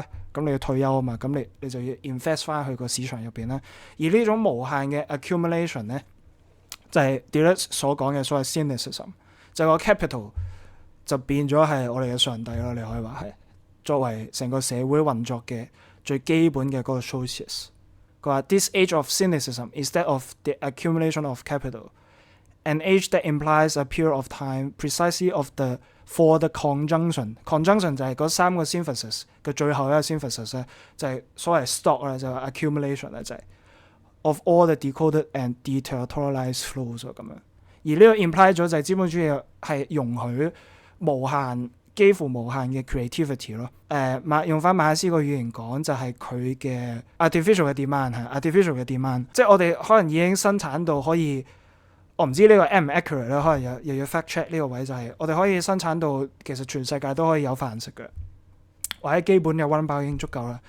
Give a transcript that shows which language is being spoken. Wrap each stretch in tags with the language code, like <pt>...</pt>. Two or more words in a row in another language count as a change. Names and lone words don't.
<yue>咁你要退休啊嘛，咁你就要 invest 翻去個市場入邊啦。而呢種無限嘅 accumulation 咧，就係 Deleuze 所講嘅所謂 cynicism， 就係個 capital 就變咗係我哋嘅上帝咯。你可以話係作為成個社會運作嘅最基本嘅嗰個 sources。佢話</yue> <en>This age of cynicism is that of the accumulation of capital, an age that implies a period of time precisely for the conjunction</en> <yue>就係嗰三個 synthesis 嘅最後一個 synthesis 咧，就係所謂 stock 啦，就係 accumulation 咧，就係</yue> <en>of all the decoded and deterritorialized flows 咁樣。</en> <yue>而呢個 imply 咗就係資本主義係容許幾乎無限嘅 creativity 咯。用翻馬克思個語言講，就係佢嘅 artificial 嘅 demand 係 artificial 嘅 demand， 即係我哋可能已經生產到可以，我唔知呢個 accurate 咧，可能又要</yue> <en>fact check</en> <yue>呢個位，就係我哋可以生產到其實全世界都可以有飯食嘅，或者基本嘅溫飽已經足夠啦。</yue>